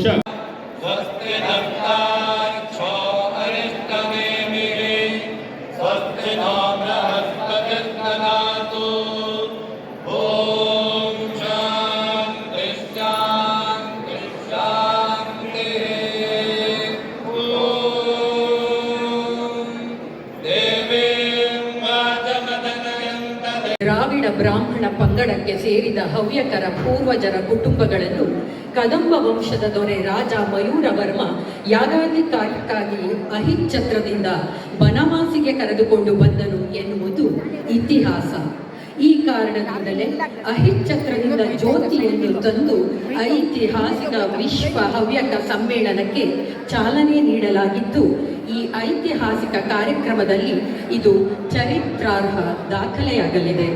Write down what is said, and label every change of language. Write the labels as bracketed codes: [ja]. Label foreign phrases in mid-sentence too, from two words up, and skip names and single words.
[sa] स्वस्ति नस्ताक्षो अरिष्टनेमिः स्वस्ति नो बृहस्पतिर्ददातु ॐ शान्ति शान्ति शान्तिः ॐ देवीं वाचमदनयन्त [kn] ದ್ರಾವಿಡ ಬ್ರಾಹ್ಮಣ ಪಂಗಡಕ್ಕೆ ಸೇರಿದ ಹವ್ಯಕರ ಪೂರ್ವಜರ ಕುಟುಂಬಗಳನ್ನು ಕದಂಬ ವಂಶದ ದೊರೆ ರಾಜ ಮಯೂರವರ್ಮ ಯಾಗಾಧಿಕಾರಕ್ಕಾಗಿ ಅಹಿಚ್ಛತ್ರದಿಂದ ಬನವಾಸಿಗೆ ಕರೆದುಕೊಂಡು ಬಂದನು ಎನ್ನುವುದು ಇತಿಹಾಸ. ಈ ಕಾರಣದಿಂದಲೇ ಅಹಿಚ್ಛತ್ರದಿಂದ ಜ್ಯೋತಿಯನ್ನು ತಂದು ಐತಿಹಾಸಿಕ ವಿಶ್ವ ಹವ್ಯಕ ಸಮ್ಮೇಳನಕ್ಕೆ ಚಾಲನೆ ನೀಡಲಾಗಿದ್ದು, ಈ ಐತಿಹಾಸಿಕ ಕಾರ್ಯಕ್ರಮದಲ್ಲಿ ಇದು ಚರಿತ್ರಾರ್ಹ ದಾಖಲೆಯಾಗಲಿದೆ.